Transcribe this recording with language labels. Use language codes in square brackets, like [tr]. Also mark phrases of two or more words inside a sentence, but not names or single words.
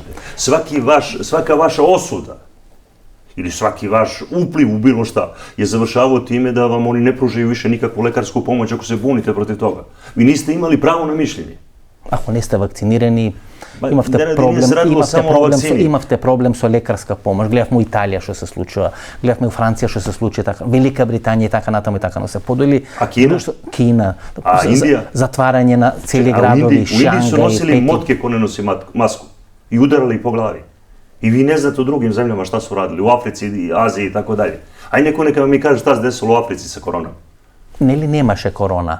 [sr] Svaka vaša osuda ili svaki vaš upliv u bilo šta je završavao time da vam oni ne pružaju više nikakvu lekarsku pomoć ako se bunite protiv toga. Vi niste imali pravo na mišljenje. Ako niste vakcinirani, imate problem sa lekarska pomoć. Gledamo u Italija što se slučava, gledamo u Francija što se slučuje, Velika Britanija i [mk] така натаму i така натаму. [sr] A Kina? Kina. A Indija? Zatvaranje na cijeli gradovi, Šangaj, u Indiji su nosili motke ko ne nosi masku i udarali ih po glavi. I vi ne znate u drugim zemljama šta su radili, u Africi, Aziji i tako dalje. Aj neko neka mi kaže šta se desilo u Africi sa koronom. [mk] Нели немаше корона?